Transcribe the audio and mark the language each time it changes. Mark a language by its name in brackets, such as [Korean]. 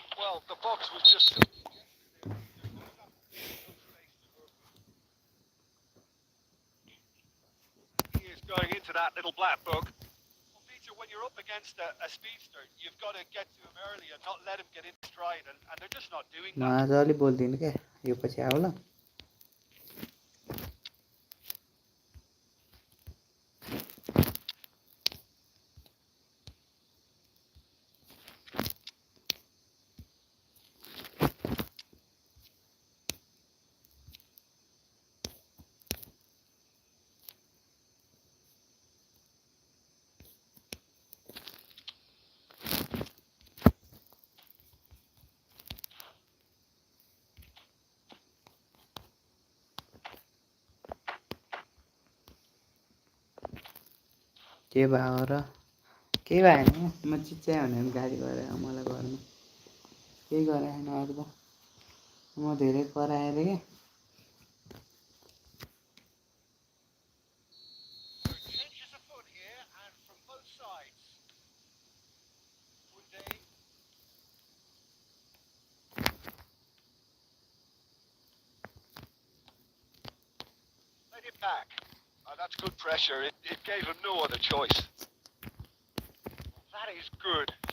[English] Well, the box was just... He is going into that little black book. Well, Peter, when you're up against a speedster, you've got to get to him early and not let him get in stride, and they're just not doing [Nepali] म [English] that. [Nepali] आज अलि बोल्दिनँ क्या यो पछि आऊ ल के भयो र केही भएन म चिच्याएँ भने गाली गरेँ मलाई घरमा केही गराएन अरू त म धेरै कराएँ अरे क्या [English] Changes afoot here, and from both sides. Kunde. Played it back. That's good pressure. It gave him no other choice. That is good.